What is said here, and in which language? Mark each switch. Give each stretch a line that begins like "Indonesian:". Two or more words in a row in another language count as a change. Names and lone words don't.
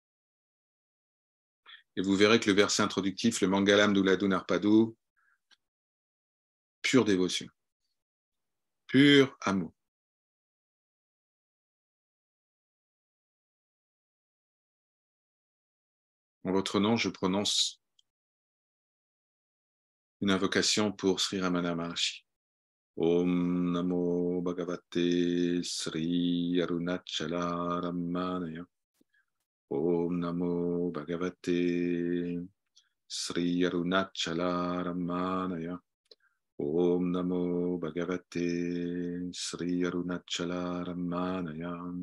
French: Et vous verrez que le verset introductif, le Mangalam Duladu Narpadu, pure dévotion, pur amour. En votre nom, je prononce une invocation pour Sri Ramana Maharshi.
Sanskrit: ॐ नमो भगवते श्री अरुणाचल रमणाय. ॐ नमो भगवते श्री अरुणाचल रमणाय. ॐ नमो भगवते श्री अरुणाचल रमणाय.